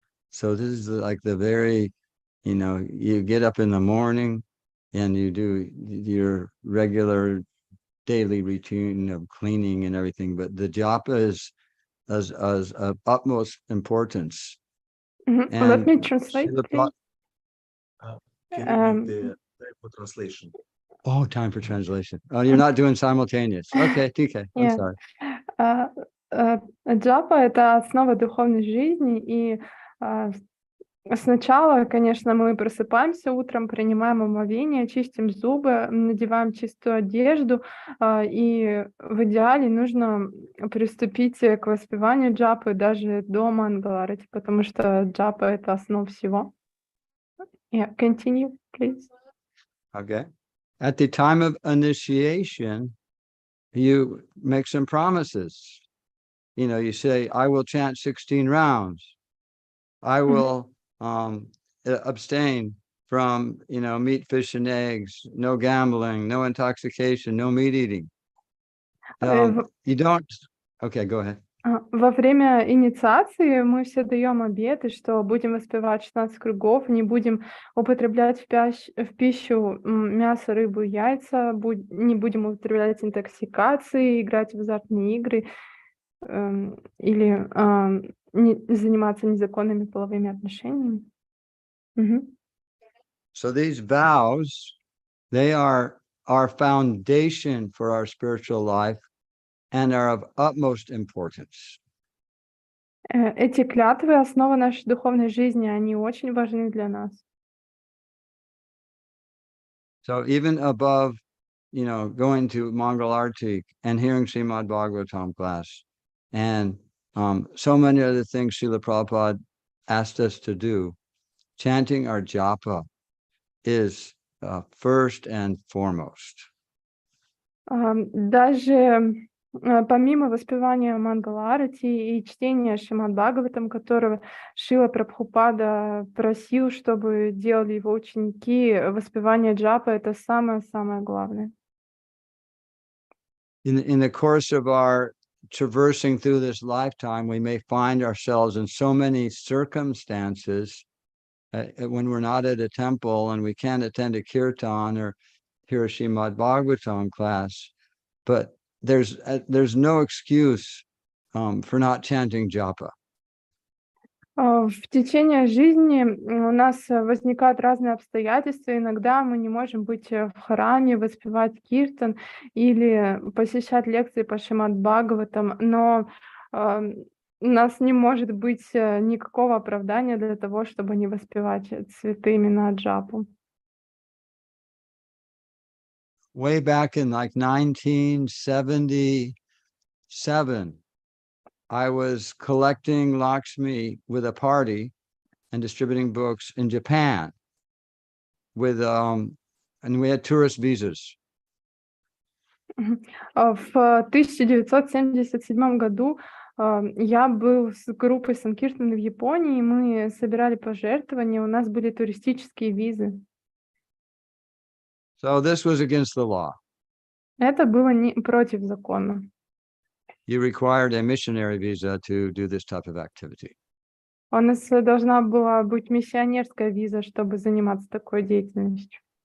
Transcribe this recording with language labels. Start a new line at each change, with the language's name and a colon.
English: So this is like the very, you get up in the morning and you do your regular daily routine of cleaning and everything, but the japa is of utmost importance. Let me translate, please. Can you give the time for translation? Oh, time for translation. Oh, you're not doing simultaneous. Okay, TK. I'm sorry.
Russian: Джапа — это основа духовной жизни, и сначала, конечно, мы просыпаемся утром, принимаем омовение, чистим зубы, надеваем чистую одежду, и в идеале нужно приступить к воспеванию джапы даже до Мангаларати, потому что джапа — это основа всего.
English: Yeah, continue, please. Okay. At the time of initiation, you make some promises. You say, I will chant 16 rounds. I will abstain from, meat, fish, and eggs, no gambling, no intoxication, no meat eating. You don't... Okay, go ahead.
Russian: Во время инициации мы все даем обеты, что будем воспевать 16 кругов, не будем употреблять в пищу мясо, рыбу, яйца, не будем употреблять интоксикации, играть в азартные игры или заниматься незаконными половыми отношениями.
English: So these vows, they are our foundation for our spiritual life and are of utmost importance.
Russian: Эти клятвы — основа нашей духовной жизни, они очень важны для нас.
English: So even above, going to Mangal Artik and hearing Srimad Bhagavatam class and so many other things Srila Prabhupada asked us to do, chanting our japa is first and foremost.
Russian: Даже помимо воспевания Мангала-арати и чтения Шримад Бхагаватам, которого Шрила Прабхупада просил, чтобы делали его ученики, воспевание джапа — это самое-самое главное.
English: In the course of our traversing through this lifetime, we may find ourselves in so many circumstances when we're not at a temple and we can't attend a kirtan or hear a Srimad Bhagavatam class, but there's no excuse for not chanting japa.
Russian: В течение жизни у нас возникают разные обстоятельства. Иногда мы не можем быть в храме, воспевать киртан или посещать лекции по Шримад Бхагаватам, но у нас не может быть никакого оправдания для того, чтобы не воспевать святые имена джапу.
English: Way back in like 1977, I was collecting Lakshmi with a party and distributing books in Japan with and we had tourist visas.
Russian: В 1977 году я был с группой Санкиртана в Японии, мы собирали пожертвования, у нас были туристические визы.
English: So this was against the law.
Russian: Это было против закона.
English: You required a missionary visa to do this type of activity.
Russian: У нас должна была быть миссионерская виза, чтобы заниматься такой деятельностью.